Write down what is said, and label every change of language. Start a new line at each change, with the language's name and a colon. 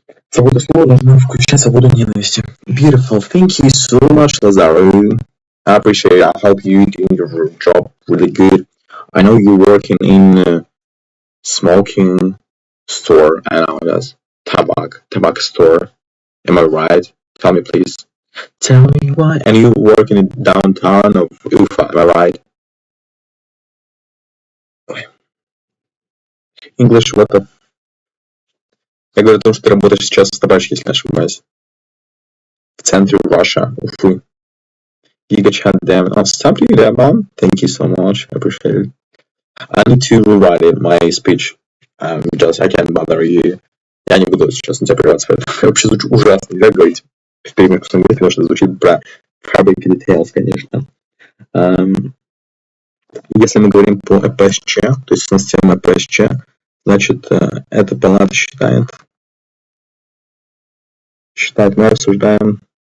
Russian: Свобода слова должна включать свободу ненависти.
English: Beautiful. Thank you so much, Lazaru. I appreciate it. I hope you doing your job really good. I know you're working in a smoking store. I know that's tobacco store. Am I right? Tell me, please. Tell me why. And you work in the downtown of Ufa. Am I right? English, what the...
Russian: Я говорю о том, что ты работаешь сейчас в табачке, если не ошибаюсь. В центре Russia, Уфы.
English: Giga chat damn. Oh, stop doing that, man. Thank you so much. I appreciate it. I need to rewrite it, my speech. Just I can't bother you.
Russian: Я не буду сейчас на тебя прерываться. Я вообще звучу ужасно. Нельзя говорить в перемешку с английским, потому что звучит про
English: fabric details,
Russian: конечно. Если мы говорим по EPSC, то есть система EPSC, значит, эта палата считает, мы обсуждаем